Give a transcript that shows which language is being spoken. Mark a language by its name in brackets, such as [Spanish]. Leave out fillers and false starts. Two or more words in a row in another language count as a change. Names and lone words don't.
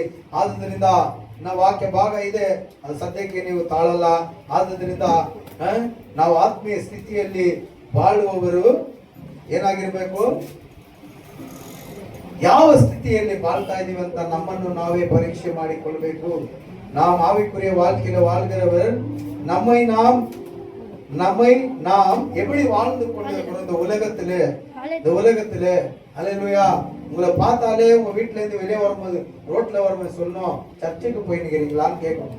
[Kannada] ಆದುದರಿಂದ ವಾಕ್ಯ ಭಾಗ ಇದೆ, ಅದು ಸದ್ಯಕ್ಕೆ ನೀವು ತಾಳಲ್ಲ. ಆದುದರಿಂದ ನಾವು ಆತ್ಮೀಯ ಸ್ಥಿತಿಯಲ್ಲಿ ಬಾಳುವವರು ಏನಾಗಿರ್ಬೇಕು? ಯಾವ ಸ್ಥಿತಿಯಲ್ಲಿ ಬಾಳ್ತಾ ಇದೀವಿ ಅಂತ ನಮ್ಮನ್ನು ನಾವೇ பரீட்சை ಮಾಡಿಕೊಳ್ಳಬೇಕು. [Tamil] நாம் ஆவிக்குரிய வாழ்க்கையில வாழ்கிறவர் நம்மை நாம் எப்படி வாழ்ந்து கொண்டிருக்கிறோம் இந்த உலகத்திலே. ஹல்லேலூயா. உங்களை பார்த்தாலே உங்க வீட்டுல இருந்து வெளியே வரும்போது, ரோட்ல வரும்போது சொல்லணும், சர்ச்சுக்கு போய் நிக்கிறீங்களான்னு கேட்கணும்.